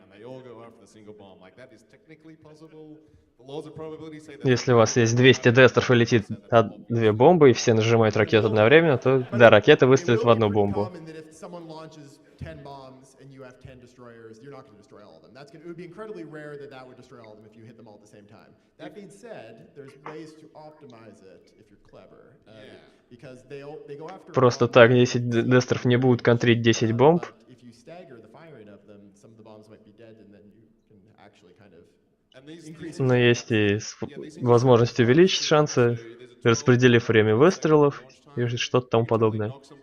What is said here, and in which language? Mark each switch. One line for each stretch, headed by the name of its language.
English: all go after the single bomb. Like that is technically possible. The laws of probability say that.
Russian: Если у вас есть 200 дестров и летит две бомбы, и все нажимают ракету одновременно, то да, ракета выстрелит в одну бомбу.
English: Someone launches 10 bombs and you have 10 destroyers, you're not going to destroy all of them. It would be incredibly rare that would destroy all of them if you hit them all at the same time. That being said, there's ways to optimize it if you're clever. Because they go after
Russian: Просто так 10 дестров не будут контрить 10 бомб.
English: If you stagger the firing of them, some of the bombs might be dead and then you can actually kind of increase.
Russian: Но есть и возможность увеличить шансы, распределив время выстрелов и что-то тому подобное.